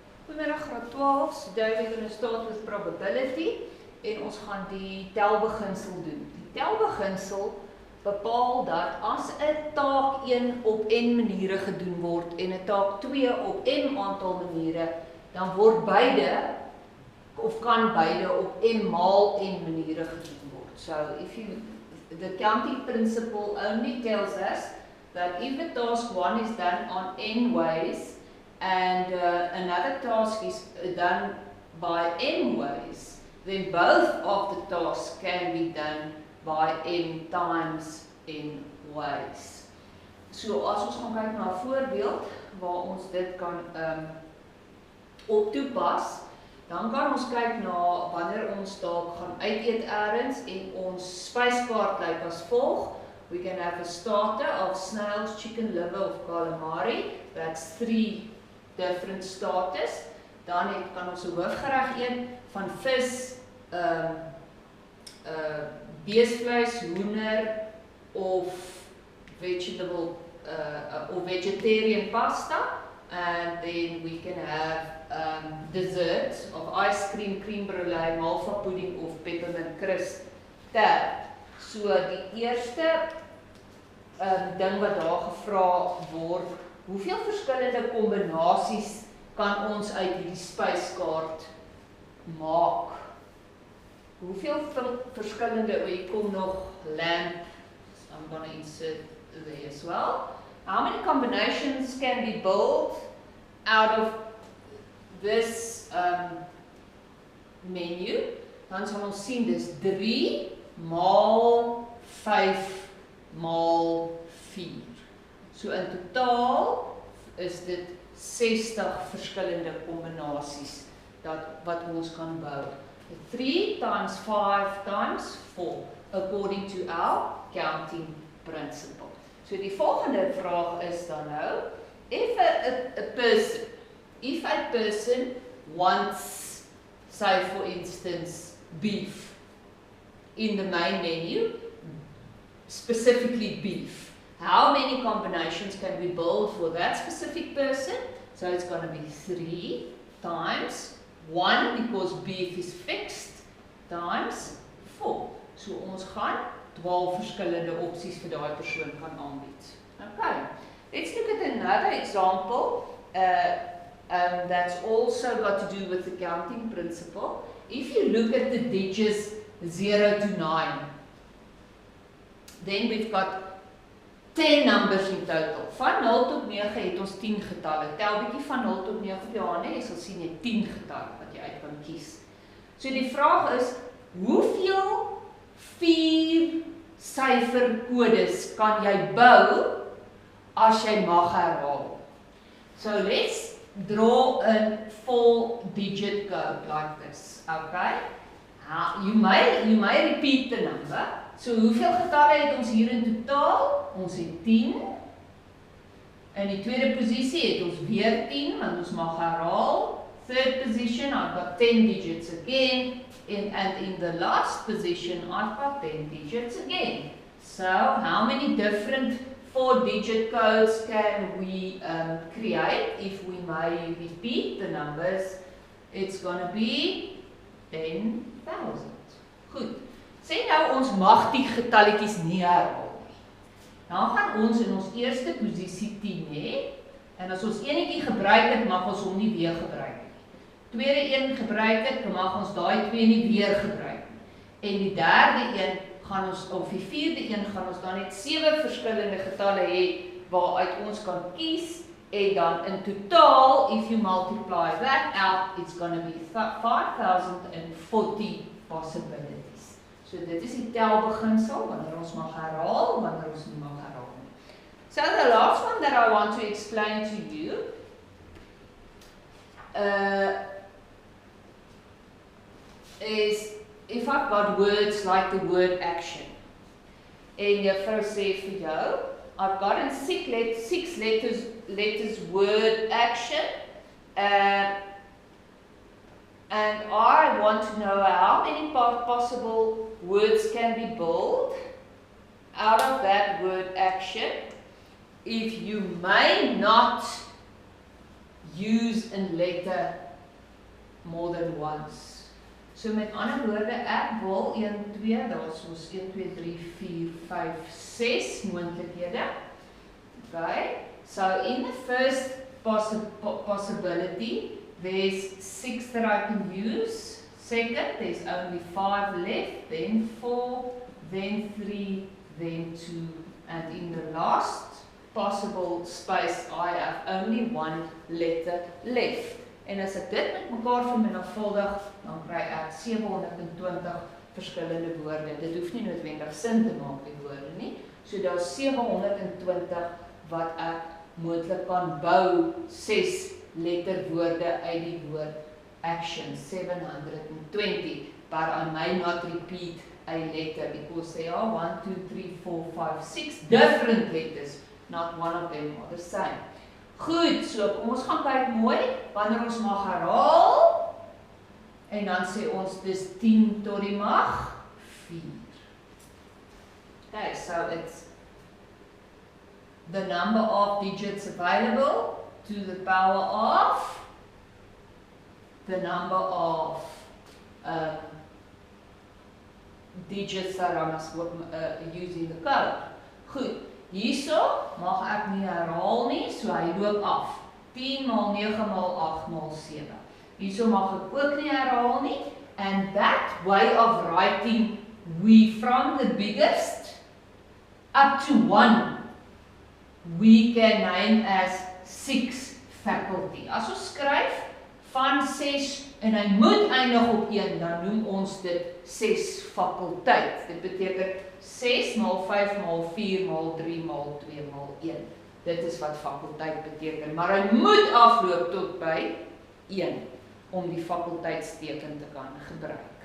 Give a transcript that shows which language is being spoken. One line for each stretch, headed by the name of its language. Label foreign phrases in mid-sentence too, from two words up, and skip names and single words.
Afrikaans: Goedemiddag graad 12,
English: today we're going to start with probability
Afrikaans: en ons gaan die telbeginsel doen. Die telbeginsel bepaal dat as 'n taak 1 op n maniere gedoen word en 'n taak 2 op n aantal maniere, dan word beide of kan beide op m maal n maniere gedoen word.
English: So the counting principle only tells us that if a task 1 is done on n ways and another task is done by n ways, then both of the tasks can be done by n times n ways.
Afrikaans: So as ons gaan kyk na 'n voorbeeld waar ons dit kan op toepas, dan kan ons kyk na wanneer ons dalk gaan uit eet eers en ons spyskaart lyk as volg.
English: We can have a starter of snails, chicken liver of calamari. That's 3 different starters.
Afrikaans: Dan kan ons 'n hoofgereg eet van vis, beesvleis, hoender of
English: vegetable or vegetarian pasta, and then we can have desserts of ice cream, creme brulee, malva pudding of peppermint crisp tart.
Afrikaans: So die eerste ding wat daar gevra word, hoeveel verskillende kombinasies kan ons uit hierdie spyskaart maak? Hoeveel verskillende, hier kom nog lamp, so
English: I'm going to insert there as well. How many combinations can be built out of this menu?
Afrikaans: Dan sal ons sien dis 3 maal 5 maal 4. So in totaal is dit 60 verskillende kombinasies wat ons kan bou.
English: 3 times 5 times 4, according to our counting principle.
Afrikaans: So die volgende vraag is dan nou,
English: if a person wants, say for instance, beef in the main menu, specifically beef, how many combinations can we build for that specific person? So it's going to be 3 times 1, because beef is fixed, times 4.
Afrikaans: So ons gaan 12 verskillende opsies vir daai persoon kan aanbied.
English: Okay, let's look at another example that's also got to do with the counting principle. If you look at the digits 0 to 9, then we've got 10 numbers in total.
Afrikaans: Van 0 tot 9 het ons 10 getalle. Tel bietjie van 0 tot 9 op jou hande, jy sal sien jy 10 getalle wat jy uit kan kies. So die vraag is, hoeveel 4 syferkodes kan jy bou as jy mag herhaal?
English: So let's draw a 4-digit code like this. Okay? You may repeat the number.
Afrikaans: So hoeveel getalle het ons hier in totaal? Ons het 10. In die tweede posisie het ons weer 10, want ons mag herhaal.
English: Third position, I've got 10 digits again. And in the last position, I've got 10 digits again. So how many different 4-digit codes can we create if we may repeat the numbers? It's going to be 10,000.
Afrikaans: Goed. Sê nou ons mag die getalletjies nie herhaal nie. Dan gaan ons in ons eerste posisie 10 hê, en as ons enetjie gebruik het, mag ons hom nie weer gebruik nie. Tweede een gebruik het, mag ons daai 2 nie weer gebruik nie. En die derde een gaan ons, of die vierde een gaan ons dan net 7 verskillende getalle hê waaruit ons kan kies, en dan in totaal,
English: if you multiply that out, it's going to be 5,040 possibilities.
Afrikaans: So dit is die telbeginsel, wanneer ons mag herhaal, wanneer ons nie mag herhaal nie.
English: So the last one that I want to explain to you is if I've got words like the word action.
Afrikaans: En juffrou sê vir jou,
English: I've got in 6 letters word action, and I want to know how many possible words can be built out of that word action if you may not use a letter more than once.
Afrikaans: So met ander woorde, ek wil 1, 2, daar is ons 1, 2, 3, 4, 5, 6 moontlikhede.
English: Okay, so in the first possibility, there's 6 that I can use. Second, there's only 5 left, then 4, then 3, then 2, and in the last possible space, I have only 1 letter left.
Afrikaans: En as ek dit met mekaar vermenigvuldig, dan kry ek 720 verskillende woorde. Dit hoef nie noodwendig sin te maak die woorde nie. So daar is 720 wat ek moontlik kan bou 6 letterwoorde uit die woord action, 720,
English: but I may not repeat a letter because there are 1, 2, 3, 4, 5, 6 different letters, not one of them are the same.
Afrikaans: Goed, so kom ons gaan kyk mooi, wanneer ons mag herhaal, en dan sê ons dis 10 tot die mag 4.
English: Okay, so it's the number of digits available to the power of the number of digits that I must use in the code.
Afrikaans: Goed, hierso mag ek nie herhaal nie, so hy loop af. 10 maal 9 maal 8 maal 7. Hierso mag ek ook nie herhaal nie,
English: and that way of writing, we from the biggest up to 1, we can name as 6 faculty.
Afrikaans: As ons skryf van 6 en hy moet eindig op 1, dan noem ons dit 6 fakulteit. Dit beteken 6 maal 5 maal 4 maal 3 maal 2 maal 1. Dit is wat fakulteit beteken, maar hy moet afloop tot by 1 om die fakulteitsteken te kan gebruik.